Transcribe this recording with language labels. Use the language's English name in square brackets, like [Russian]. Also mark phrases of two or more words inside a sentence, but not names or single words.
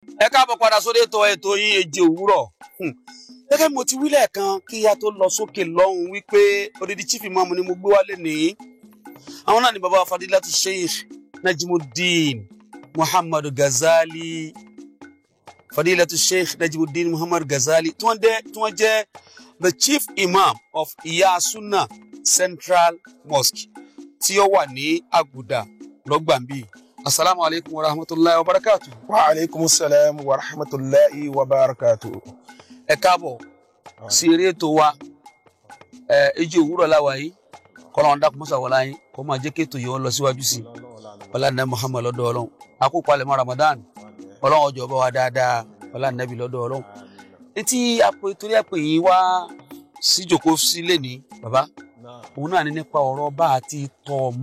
[Yoruba] Ẹ káàbọ̀ padà sórí ètò yín Èjì Òwúrọ̀. Gẹ́gẹ́ mo ti wí lẹ́ẹ̀kan kí a tó lọ sókè lọ́hùn wípé odidi [English] chief imam [Yoruba] ni mo gbé wálé ní. Àwọn náà ni bàbá Fadilatu Sheikh Najimuddin Muhammad Ghazali. Fadilatu Sheikh Najimuddin Muhammad Ghazali tí wọ́n jẹ́ [English] the chief imam of Iya Sunnah Central Mosque [Yoruba] tí ó wà ní Àgùdà lọ́gbàmbí. [Arabic] السلام عليكم ورحمة الله وبركاته. وعليكم السلام ورحمة الله وبركاته. [Yoruba] Ẹ káàbọ̀ sí eré ètò wa Èjì Òwúrọ̀ láwa yìí kọ́lọ́n dákun mọ́sà wọlá yín kó máa jẹ́ kí ètò yìí ó lọ síwájú sí ọlá nàbí Muhammad lọ́dọ̀ Ọlọ́run akópalẹ̀mọ́ Ramadan Ọlọ́run ọjọ́ bá wa dáadáa ọlá nàbí lọ́dọ̀ Ọlọ́run. Etí torí àpè yín wá síjòkó sílé ní bàbá òun náà ní nípa ọ̀rọ̀ bá àti tọ́ ọmọ.